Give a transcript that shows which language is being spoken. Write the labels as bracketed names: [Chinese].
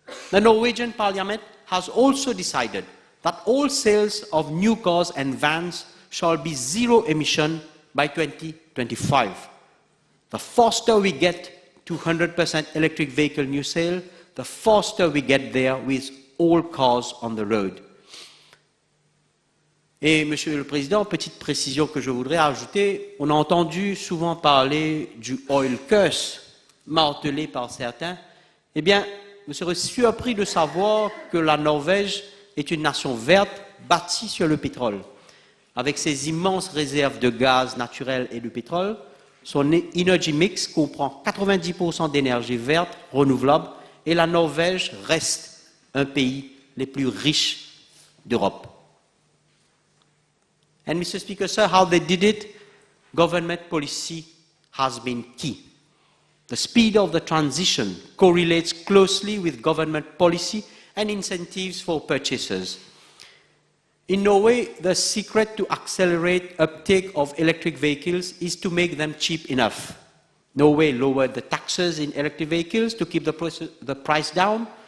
[English] The Norwegian Parliament has also decided that all sales of new cars and vans shall be zero emission by 2025. The faster we get to 100% electric vehicle new sale, the faster we get there with all cars on the road. [French] Et, Monsieur le Président, petite précision que je voudrais ajouter, on a entendu souvent parler du oil curse, martelé par certains. Eh bien, vous serez surpris de savoir que la Norvège est une nation verte bâtie sur le pétrole. Avec ses immenses réserves de gaz naturel et de pétrole, son energy mix comprend 90% d'énergie verte renouvelable et la Norvège reste un pays les plus riches d'Europe. [English] And Mr. Speaker, sir, how they did it, government policy has been key. The speed of the transition correlates closely with government policy and incentives for purchasers. In Norway, the secret to accelerate uptake of electric vehicles is to make them cheap enough. Norway lowered the taxes in electric vehicles to keep the price down,